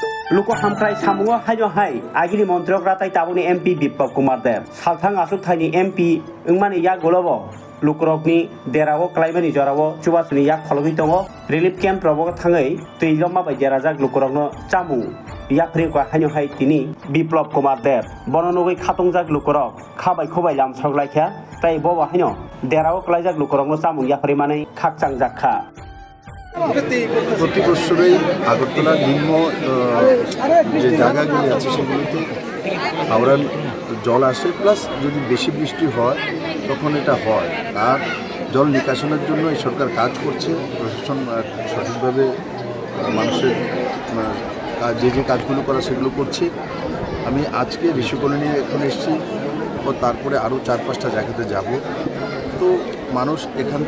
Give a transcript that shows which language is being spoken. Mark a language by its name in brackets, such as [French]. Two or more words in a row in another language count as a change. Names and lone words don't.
[Kok Borok] लुको हामफ्राय सामुआ हायो हाय आगिनि मन्त्रक राताय ताबुनि एमपी बिप्लब कुमार देव सालथां आसुक थाइनि एमपी ओंमानि या गलबो लुकरकनि देरावो क्लाइमानि जरावो चुबासुनि या खलगि दङ [English] relief camp [Kok Borok] रबो थाङै दैलमा बायदि राजा लुकरकनो चामु या फ्रिखौ हायो हाय तिनि बिप्लब कुमार देव बननुगै खातंजाक लुकरक खाबाय खबाय लामसावलायखा ताइ बबा हायो देरावो क्लाइजाक लुकरकनो चामु या फ्रिमानै खाकचां जाखा [Bangla] প্রতি বছরই আগরতলার নিম্ন যে জায়গাগুলি আছে সেগুলিতে হাওড়ার জল আসে প্লাস যদি বেশি বৃষ্টি হয় তখন এটা হয় আর জল নিকাশনের জন্য এই সরকার কাজ করছে প্রশাসন সঠিকভাবে মানুষের যে যে কাজগুলো করা সেগুলো করছে আমি আজকে ঋষি কলোনি এখন এসেছি ও তারপরে আরও 4-5টা জায়গাতে যাব তো মানুষ এখান